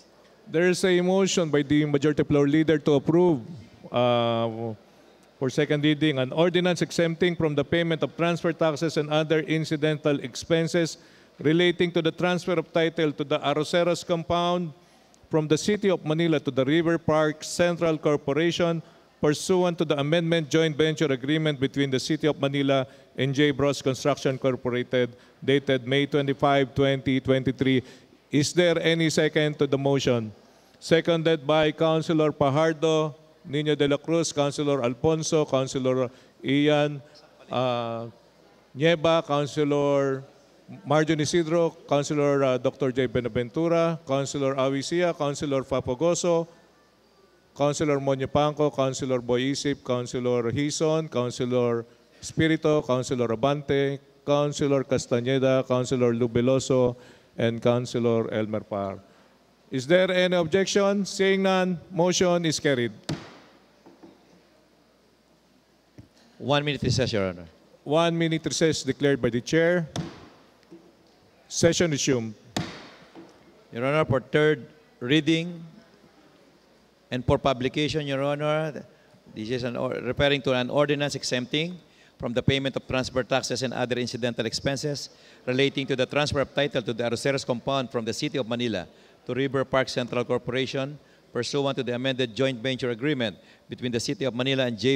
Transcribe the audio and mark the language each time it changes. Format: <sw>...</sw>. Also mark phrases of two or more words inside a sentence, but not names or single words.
<en>There is a motion by the majority floor leader to approve for second reading an ordinance exempting from the payment of transfer taxes and other incidental expenses relating to the transfer of title to the Arroceros compound from the City of Manila to the River Park Central Corporation pursuant to the amendment joint venture agreement between the City of Manila and J. Bros Construction Corporated dated May 25, 2023. Is there any second to the motion? Seconded by Councilor Pajardo, Nino de la Cruz, Councilor Alfonso, Councilor Ian Nieva, Councilor Marjon Isidro, Councilor Dr. J. Benaventura, Councilor Awisia, Councilor Fapogoso, Councilor Monyo Panco, Councilor Boy Isip, Councilor Hison, Councilor Espiritu, Councilor Abante, Councilor Castañeda, Councilor Lubeloso, and Councilor Elmer Par. Is there any objection? Seeing none, motion is carried. 1 minute recess, Your Honor. 1 minute recess declared by the chair. Session resumed. Your Honor, for third reading and for publication, Your Honor, this is referring to an ordinance exempting from the payment of transfer taxes and other incidental expenses relating to the transfer of title to the Arroceros compound from the City of Manila to River Park Central Corporation pursuant to the amended joint venture agreement between the City of Manila and J.</en>